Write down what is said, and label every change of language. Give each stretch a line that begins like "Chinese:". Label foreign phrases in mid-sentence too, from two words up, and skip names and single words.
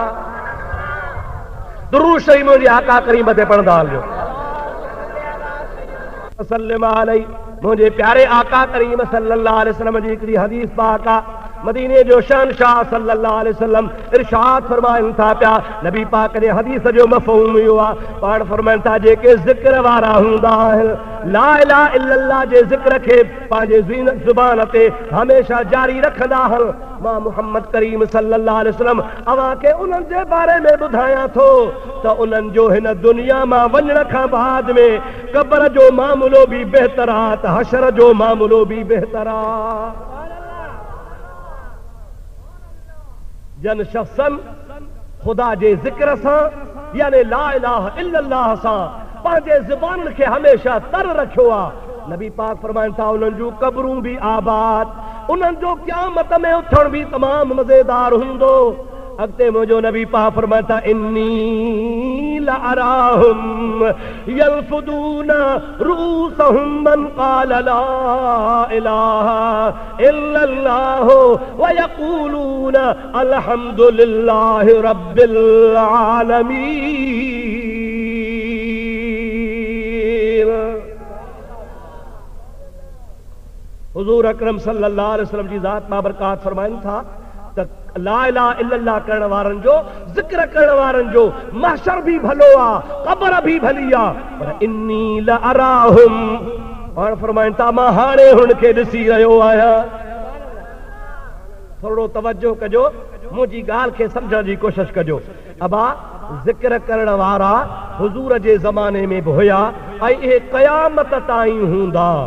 Sindhi: दुरूद शरीफ़ मुंहिंजे आका करीम ते पढ़ंदा हलियो
Arabic: صلى الله عليه
Sindhi: मुंहिंजे प्यारे आका करीम
Arabic: صلى الله عليه وسلم
Sindhi: जी हिकिड़ी हदीस पाक आहे मदीने जो शहंशाह
Arabic: صلى الله عليه وسلم
Sindhi: इरशाद फरमाइनि था पिया नबी पाक ने हदीस जो मफ़हूम इहो आहे पाण फरमाइनि था जेके ज़िक्र वारा हूंदा आहिनि
Arabic: لا إله إلا الله
Sindhi: जे ज़िक्र खे पंहिंजे ज़ुबान ते हमेशह जारी रखंदा आहिनि मां मुहम्मद करीम
Arabic: صلى الله عليه وسلم
Sindhi: अवां खे उन्हनि जे बारे में ॿुधायां थो त उन्हनि जो हिन दुनिया मां वञण खां बाद में क़ब्र जो मामलो बि बहितर आहे त हशर जो मामलो बि बहितर आहे जन शख्सन ख़ुदा जे ज़िक्र सां यानी
Arabic: لا إله إلا الله
Sindhi: सां पंहिंजे ज़ुबान खे हमेशह तर रखियो आहे नबी पाक फरमाइनि था उन्हनि जूं क़ब्रूं बि आबाद उन्हनि जो क़यामत में उथण बि तमामु मज़ेदार हूंदो अॻिते मुंहिंजो नबी पाक फरमाइनि था
Arabic: إني لأراهم ينفضون رؤوسهم من قال لا إله إلا الله و يقولون الحمد لله رب العالمين
Sindhi: हुज़ूर अकरम
Arabic: صلى الله عليه وسلم
Sindhi: जी ज़ात बाबरकात फरमाइनि था त
Arabic: لا إله إلا الله
Sindhi: करण वारनि जो ज़िक्र करण वारनि जो महशर भी भलो आहे क़ब्र भी भली आहे पर
Arabic: إني لأراهم
Sindhi: पाण फरमाइनि था मां हाणे हुनखे ॾिसी रहियो आहियां थोरो तवजो कजो मुंहिंजी ॻाल्हि खे सम्झण जी कोशिश कजो अबा ज़िक्र करण वारा हुज़ूर जे ज़माने में बि हुया ऐं इहे क़यामत ताईं हूंदा